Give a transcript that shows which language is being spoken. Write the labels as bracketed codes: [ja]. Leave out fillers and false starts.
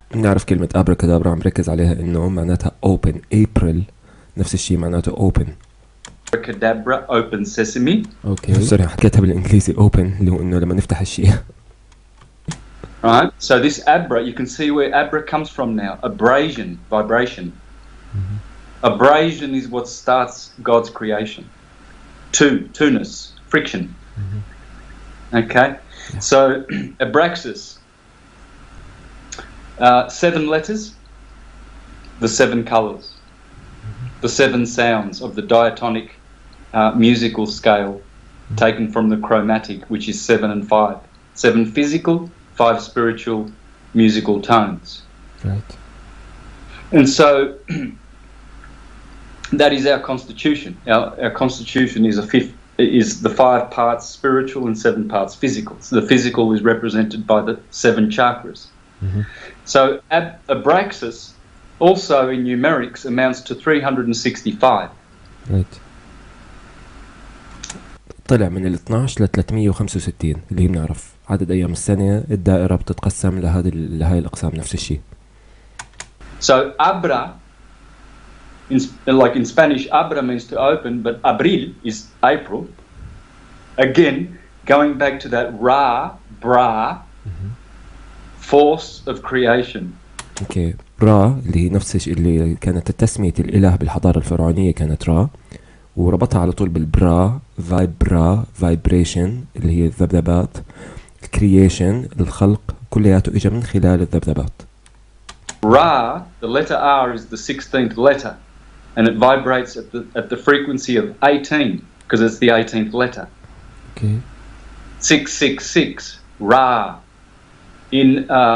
[ar] نعرف كلمة أبركادابرا عم ركز عليها إنه معناتها open. April نفس الشيء معناته open. [en] Abracadabra, open sesame. Okay. [ar] سوري حكيتها بالإنجليزي open اللي هو إنه لما نفتح الشيء. [en] Right. So this abra, you can see where abra comes from now. Abrasion, vibration. Abrasion is what starts God's creation. Two-ness, friction. Okay. So Abraxas. 7 letters, the 7 colors, the 7 sounds of the diatonic musical scale taken from the chromatic, which is 7 and 5. 7 physical, 5 spiritual musical tones. Right. And so that is our constitution. Our constitution is the 5 parts spiritual and 7 parts physical. So the physical is represented by the 7 chakras. So Abraxas also in numerics amounts to 365. Right. [ar] طلع من ال 12 ل 365 اللي هي بنعرف عدد أيام السنة. الدائرة بتتقسم لهاي الأقسام نفس الشيء. [en] So abra, like in Spanish, abra means to open, but abril is April. Again, going back to that bra, force of creation. Okay. [ar] را اللي هي نفس الشيء اللي كانت تسمية الإله بالحضارة الفرعونية كانت را، وربطها على طول بالبرا، فايبريشن اللي هي الذبذبات، الكرييشن الخلق، كلياته إجا من خلال الذبذبات. [en] Ra, the letter R is the 16th letter, and it vibrates at the frequency of 18 because it's the 18th letter. Okay. 666 Ra. In